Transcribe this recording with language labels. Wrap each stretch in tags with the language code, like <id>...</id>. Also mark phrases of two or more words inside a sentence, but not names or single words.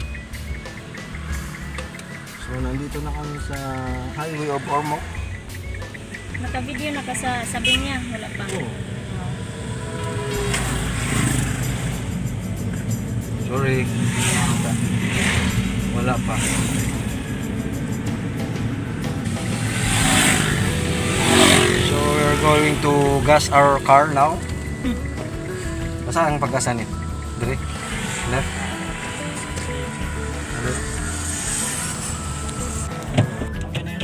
<tl>So nandito na kami sa Highway of Ormoc. Naka-video na ka sa sabi niya. Wala pa. Sorry. Wala pa.</tl> <en>So we're going to gas our car now.</en> <tl>Basta ang paggasan eh. Dire.</tl> <en>Left. Left.</en> <tl>Okay na yun.</tl>